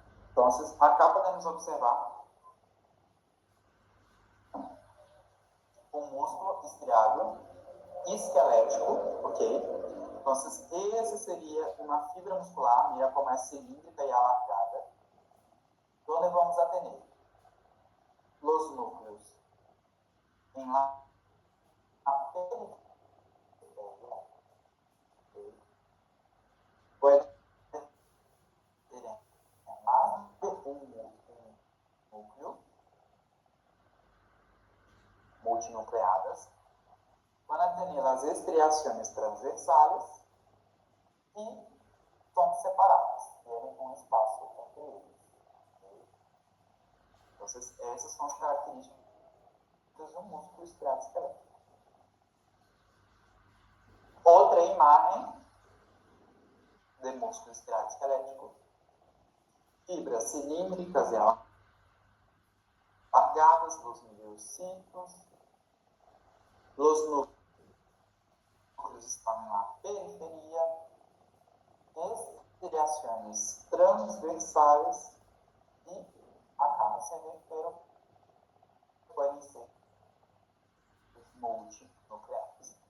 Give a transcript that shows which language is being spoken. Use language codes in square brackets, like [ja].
[pt] Então, acá podemos observar um músculo estriado esquelético, ok? Então, esse seria uma fibra muscular, mira como é cilíndrica e alargada, onde [es] vamos a tener los núcleos en la periferia. Puede ter más de un núcleo, multinucleadas, van a tener las estriaciones transversales y son separadas, tienen un espacio entre ellos. [pt] Então, essas são as características do músculo estriado esquelético. Outra imagem de músculo estriado esquelético: fibras cilíndricas e alargadas, [es] los miocitos, los núcleos [pt] estão na periferia, estriações transversais e acá no CV, pero podem ser multinucleares.